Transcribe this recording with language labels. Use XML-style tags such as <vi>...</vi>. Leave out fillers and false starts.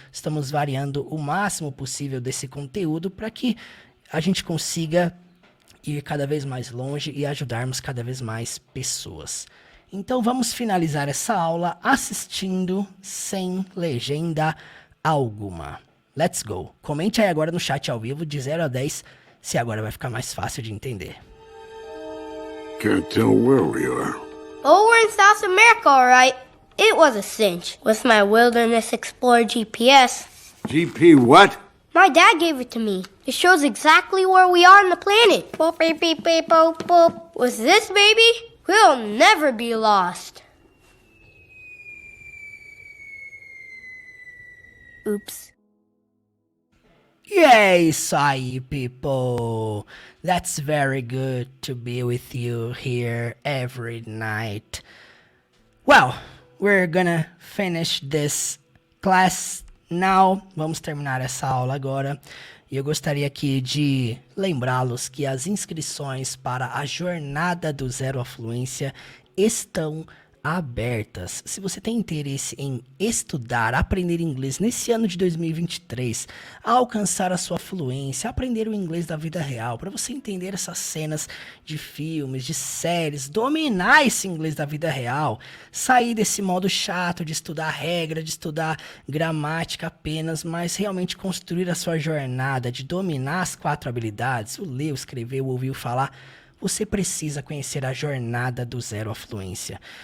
<pt>Estamos variando o máximo possível desse conteúdo para que a gente consiga ir cada vez mais longe e ajudarmos cada vez mais pessoas. Então vamos finalizar essa aula assistindo sem legenda alguma.</pt> <en>Let's go.</en> <pt>Comente aí agora no chat ao vivo de 0 a 10 se agora vai ficar mais fácil de entender.</pt> <en>Can't tell where we are. Oh, we're in South America, all right. It was a cinch. With my Wilderness Explorer GPS. GP what? My dad gave it to me. It shows exactly where we are on the planet. Boop, beep, beep, beep, boop, boop. With this baby, we'll never be lost. Oops.</en> <pt>E é isso aí, people.</pt> <en>That's very good to be with you here every night. Well, we're gonna finish this class now.</en> <pt>Vamos terminar essa aula agora. E eu gostaria aqui de lembrá-los que as inscrições para a Jornada do Zero à Fluência estão abertas. Se você tem interesse em estudar, aprender inglês nesse ano de 2023, alcançar a sua fluência, aprender o inglês da vida real, para você entender essas cenas de filmes, de séries, dominar esse inglês da vida real, sair desse modo chato de estudar regra, de estudar gramática apenas, mas realmente construir a sua jornada, de dominar as 4 habilidades, o ler, o escrever, o ouvir, o falar, você precisa conhecer a Jornada do Zero à Fluência.</pt>